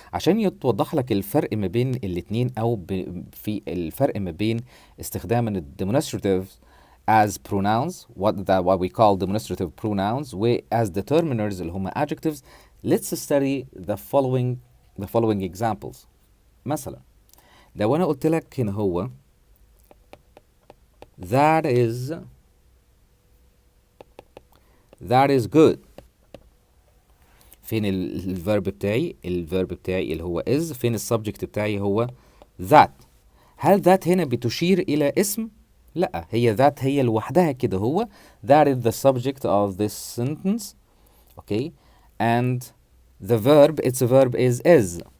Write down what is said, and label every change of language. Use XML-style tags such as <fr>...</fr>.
<ar>عشان يتوضح لك الفرق ما بين الاتنين، أو في الفرق ما بين استخدام</ar> <en>demonstratives as pronouns, what we call demonstrative pronouns،</en> <ar>و as determiners اللي هم adjectives.</ar> <en>Let's study the following examples.</en> <ar>مثلا لو أنا قلت لك هنا هو</ar> <en>that is good،</en> <ar>فين الفيرب بتاعي؟ اللي هو is. فين السبجكت بتاعي؟ هو that. هل that هنا بتشير إلى اسم؟ لا، هي that هي لوحدها كده، هو</ar> <en>that is the subject of this sentence. okay, and the verb, its verb is.</en>